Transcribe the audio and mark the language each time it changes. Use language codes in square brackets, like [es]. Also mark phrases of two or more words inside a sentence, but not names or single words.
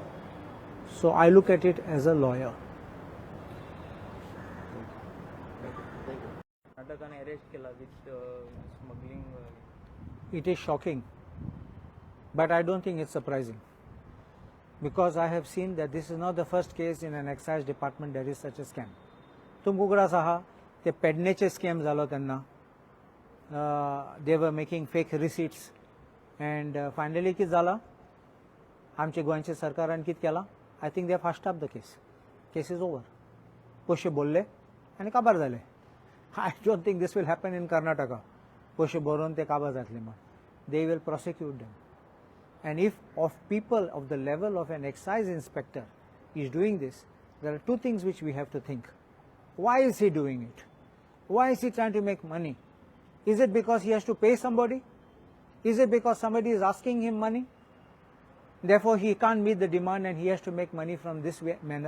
[en] So I look at it as a lawyer. It is shocking, but I don't think it's surprising, because I have seen that this is not the first case in an excise department there is such a scam. [kok] तुमकुगड़ा साहा ते पेडनेचे स्कॅम जालो तेन्ना [en] they were making fake receipts, [kok] and finally कितें जाला आमचे गोंयचे सरकारान कितें केला? [en] I think they have hushed up the case. Case is over. [kok] पयशे बोलले आनी काबार जाले. [en] I don't think this will happen in Karnataka. [kok] पयशे भरून ते काबार जातले म्हण. [en] They will prosecute them. And if of people of the level of an excise inspector is doing this, there are two things which we have to think. Why is he doing it? Why is he trying to make money? Is it because he has to pay somebody? Is it because somebody is asking him money? Therefore, he can't meet the demand and he has to make money from this manner.